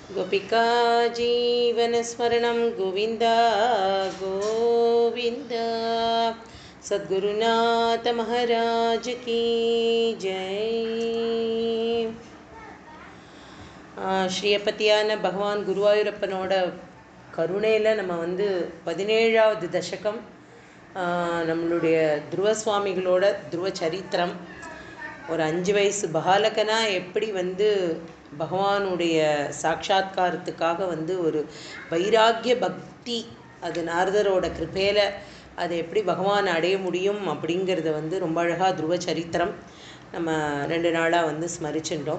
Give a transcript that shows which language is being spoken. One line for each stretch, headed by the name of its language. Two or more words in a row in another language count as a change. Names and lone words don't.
Sanskrit: गोपिका जीवनस्मरणं गोविन्द गोविन्द।
Hindi: सद्गुरुनाथ महाराज की जय।
Tamil: ஸ்ரீயப்பத்தியான பகவான் குருவாயூரப்பனோட கருணையில் நம்ம 17வது தசகம் நம்மளுடைய துருவ சுவாமிகளோட துருவ சரித்திரம். ஒரு 5 வயசு பாலகனாக எப்படி பகவானுடைய சாட்சாத்காரத்துக்காக ஒரு வைராக்கிய பக்தி, அது நாரதரோட கிருபையில் அதை எப்படி பகவான் அடைய முடியும் அப்படிங்கிறத ரொம்ப அழகாக துருவ சரித்திரம் நம்ம 2 நாளாக ஸ்மரிச்சுட்டோம்.